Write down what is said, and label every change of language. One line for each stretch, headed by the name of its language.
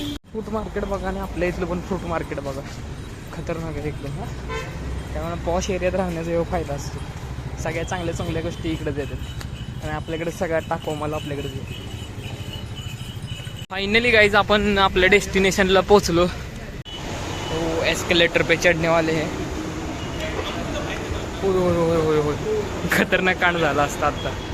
Marathi: Fruit market बघा, आणि आपल्या इथलं पण फ्रूट मार्केट बघा, खतरनाक आहे एकदम. त्यामुळे पॉश एरियात राहण्याचा एवढा फायदा असतो. सगळ्या चांगल्या गोष्टी इकडेच येतात आणि आपल्याकडे सगळ्यात टाकव मला आपल्याकडे येते. फायनली गाईज आपण आपल्या डेस्टिनेशनला पोहोचलो.
Hindi: तो एस्केलेटर पे चढणे वाले है.
Marathi: होय खतरनाक कांड झाला असता आता.